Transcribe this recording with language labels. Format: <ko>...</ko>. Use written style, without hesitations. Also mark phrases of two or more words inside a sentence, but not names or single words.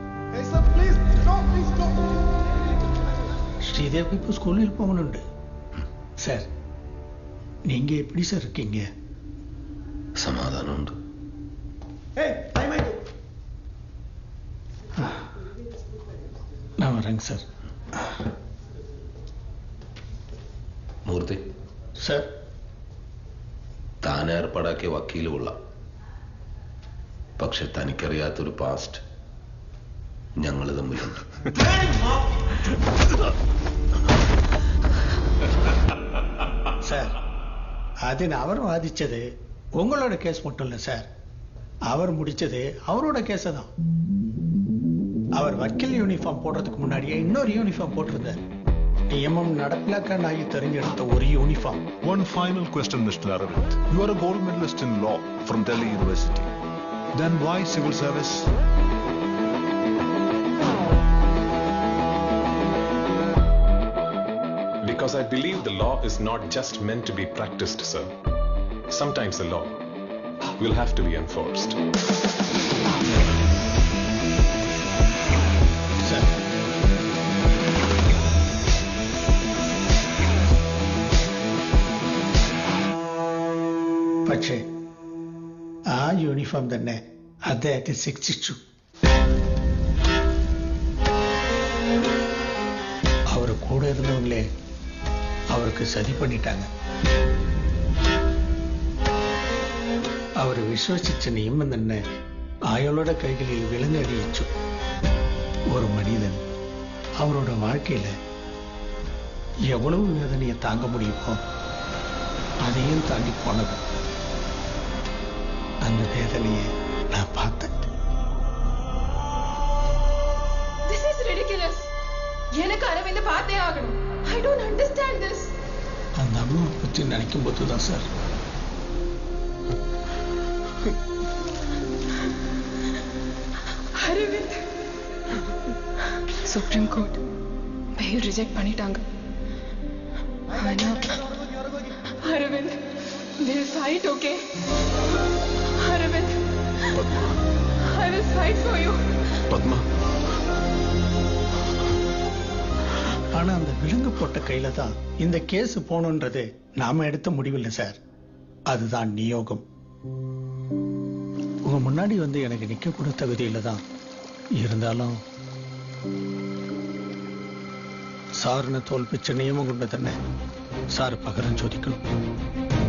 <ta>ஸ்ரீதேவி இப்போ ஸ்கூலில் போகணுண்டு. சார், நீங்க எப்படி சார் இருக்கீங்க? சமாதானம் உண்டு. நான் வரேங்க சார்.</ta> <ml>മൂർത്തി സാർ, താൻ ഏർപ്പാടാക്കിയ വക്കീല് കൊള്ളാം. പക്ഷെ തനിക്കറിയാത്തൊരു പാസ്റ്റ് ഞങ്ങൾ തമ്മിലുണ്ട്.</ml> <ta>சார், அதில் அவர் வாதிச்சது உங்களோட கேஸ் மட்டும் இல்லை சார். அவர் முடிச்சது அவரோட கேஸை தான். அவர் வக்கீல் யூனிஃபார்ம் போடுறதுக்கு முன்னாடியே இன்னொரு யூனிஃபார்ம் போட்டிருந்தார்.</ta> <ml>നിയമം നടപ്പിലാക്കാനായി തെരഞ്ഞെടുത്ത ഒരു യൂണിഫോം.</ml> <en>One final question, Mr. Aravind. You are a gold medalist in law from Delhi University. Then why civil service? Because I believe the law is not just meant to be practiced, sir. Sometimes the law will have to be enforced. Sir.</en> <ml>പക്ഷേ ആ യൂണിഫോം തന്നെ അദ്ദേഹത്തെ ശിക്ഷിച്ചു.</ml> <ta>அவர் கூட இருந்தவங்களே அவருக்கு சதி பண்ணிட்டாங்க. அவர் விசுவசிச்ச நியமம்</ta> <ml>തന്നെ അയാളുടെ കൈകളിൽ വിലങ്ങടിയിച്ചു.</ml> <ta>ஒரு மனிதன் அவரோட வாழ்க்கையில எவ்வளவு வேதனையை தாங்க முடியுமோ அதையும் தாண்டி போனது. அந்த வேதனையை நான் பார்த்தேன்.</ta> <en>This is ridiculous.</en> <ta>எனக்கு அரவிந்த் பார்த்தே ஆகணும்.</ta> <en>I don't understand this.</en> <ta>அந்த அம்மாவை பற்றி நினைக்கும் போதுதான் சார் அரவிந்த் சுப்ரீம் கோர்ட்</ta> <en>bail reject</en> <ta>பண்ணிட்டாங்க. ஆனா அரவிந்த்</ta> <en>we'll fight, okay?</en> <ta>அரவிந்த்</ta> <en>I will fight for you. Padma.</en> <ta>ஆனா அந்த விலங்கு போட்ட கையில தான் இந்த கேஸ் போகணுன்றது நாம எடுத்த முடிவில்லை சார். அதுதான் நியோகம். உங்க முன்னாடி வந்து எனக்கு நிக்க கூட தகுதியில தான் இருந்தாலும்</ta> <ml>സാറിനെ തോൽപ്പിച്ച നിയമം കൊണ്ട് തന്നെ സാർ പകരം ചോദിക്കണം.</ml>